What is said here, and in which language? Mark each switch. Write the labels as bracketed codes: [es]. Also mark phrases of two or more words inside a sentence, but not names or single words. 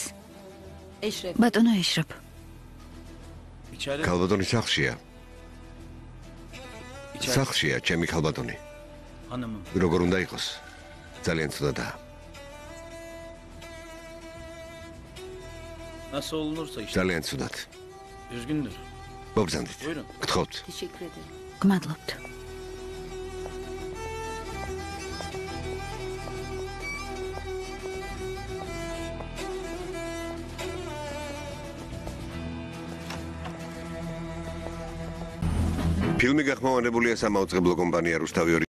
[ka] ბატონო ეშრაფ. ქალბატონი სახლშია. სახლშია, ჩემი ქალბატონი. როგორ უნდა იყოს? ძალიან ცუდადაა. [tr] Nasıl olunursa işte. [ka] ძალიან ცუდად. [tr] Düzgündür. [ka] მოგზანდით. [tr] Buyurun. [ka] გთხოვთ. [tr] Teşekkür ederim. [ka] გმადლობთ. ფილმი გახმოვანებულია სამაუწყებლო კომპანია რუსთავი 2